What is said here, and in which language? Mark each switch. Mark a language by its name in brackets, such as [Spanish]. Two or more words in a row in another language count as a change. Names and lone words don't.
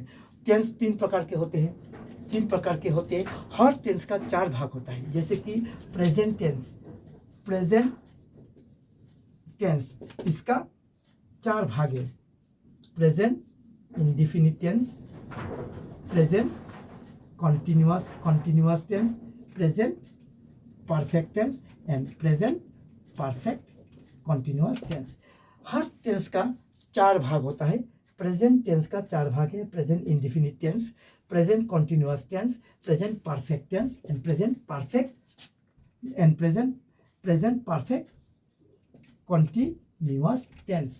[Hindi] टेंस 3 प्रकार के होते हैं, 3 प्रकार के होते हैं। हर टेंस का 4 भाग होता है, जैसे कि [English] present tense, present tense [Hindi] इसका 4 भाग है। [English] present indefinite tense, present continuous tense, present perfect tense and present perfect continuous tense। [Hindi] हर टेंस का 4 भाग होता है। [English] present tense [Hindi] का 4 भाग है, [English] present indefinite tense, present continuous tense, present perfect tense and present perfect continuous tense.